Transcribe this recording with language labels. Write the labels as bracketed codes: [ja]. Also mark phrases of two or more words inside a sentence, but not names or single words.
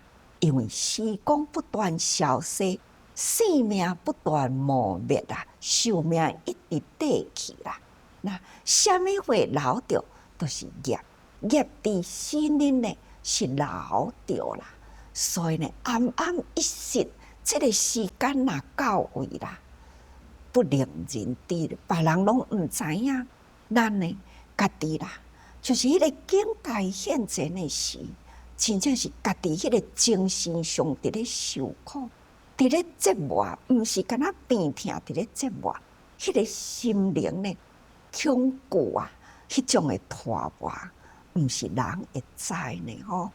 [nan] 因为时光不断消逝，生命不断磨灭啦，寿命一直过去啦。那什么会留着？都是业，业伫心灵呢是留着啦。所以呢，暗暗一息，这个时间若到位啦，不令人知，别人拢毋知影。咱呢，家己啦，就是迄个境界现前的时，真正是家己迄个精神上伫咧受苦，伫咧折磨，毋是干那病痛伫咧折磨，迄个心灵呢，恐惧啊，迄种的拖磨，毋是人会知呢吼。